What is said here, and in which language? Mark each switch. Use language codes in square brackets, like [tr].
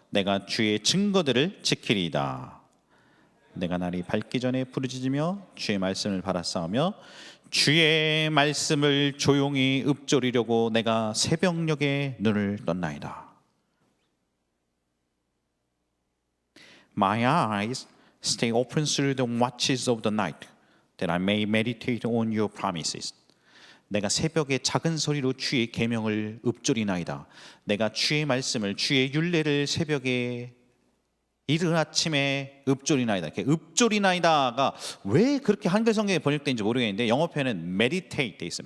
[ko] 내가 주의 증거들을 지키리이다. 내가 날이 밝기 전에 부르짖으며 주의 말씀을 바라싸우며 주의 말씀을 조용히 읊조리려고 내가 새벽녘에 눈을 떴나이다. [en] My eyes stay open through the watches of the night, that I may meditate on your promises. [ko] 내가 새벽에 작은 소리로 주의 계명을 읊조리나이다. 내가 주의 말씀을, 주의 율례를 새벽에 이른 아침에 읊조리나이다. 이렇게 읊조리나이다가 왜 그렇게 한글 성경에 번역된지 모르겠는데 영어 표현은 meditate 돼 있어요.